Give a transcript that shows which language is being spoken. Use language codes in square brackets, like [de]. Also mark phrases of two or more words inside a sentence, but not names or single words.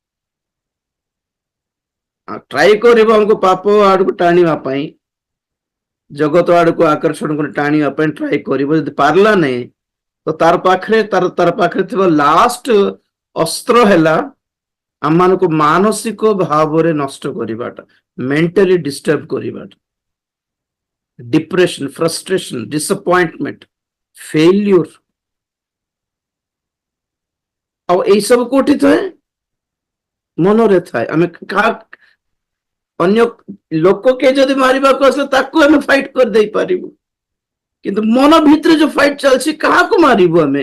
[or] ଟ୍ରାଏ କରିବ ଆମକୁ ପାପ ଆଡକୁ ଟାଣିବା ପାଇଁ, ଜଗତ ଆଡକୁ ଆକର୍ଷଣ କରି ଟାଣିବା ପାଇଁ ଟ୍ରାଏ କରିବ। ଯଦି ପାରିଲା ନାହିଁ, ତ ତାର ପାଖରେ ଥିବା ଲାଷ୍ଟ ଅସ୍ତ୍ର ହେଲା ଆମମାନଙ୍କୁ ମାନସିକ ଭାବରେ ନଷ୍ଟ କରିବାଟା, [en] mentally disturb [or] କରିବାଟା, [en] depression, frustration, disappointment, failure. [or] ଆଉ ଏଇ ସବୁ କୋଉଠି ଥାଏ? ମନରେ ଥାଏ। ଆମେ ଅନ୍ୟ ଲୋକ କେ ଯଦି ମାରିବାକୁ ଆସିଲେ ତାକୁ ଆମେ ଫାଇଟ କରିଦେଇ ପାରିବୁ, କିନ୍ତୁ ମନ ଭିତରେ ଯୋଉ ଫାଇଟ ଚାଲିଛି କାହାକୁ ମାରିବୁ ଆମେ?